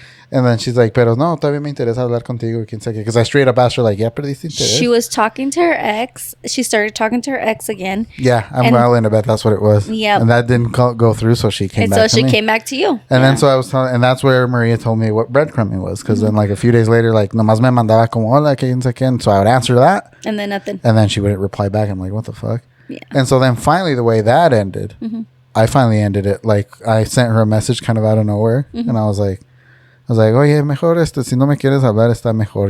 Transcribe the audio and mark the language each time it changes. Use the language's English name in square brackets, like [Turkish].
[English] And then she's like, [Spanish] pero no, todavía me interesa hablar contigo. [English] Because I straight up asked her, like, [Spanish] ya perdiste interés? [English] She was talking to her ex. She started talking to her ex again. Yeah, I'm willing to bet that's what it was. Yeah. And that didn't go through, so she came back to me. So she came back to you. And then so I was telling, and that's where Maria told me what breadcrumbing was. Because then like a few days later, like, [Spanish] nomás me mandaba como, hola, que no sé qué. [English] So I would answer that. And then nothing. And then she wouldn't reply back. I'm like, what the fuck? Yeah. And so then finally the way that ended, I finally ended it. Like I sent her a message kind of out of nowhere. And I was like, [Spanish] oye, mejor si no me quieres hablar, está mejor.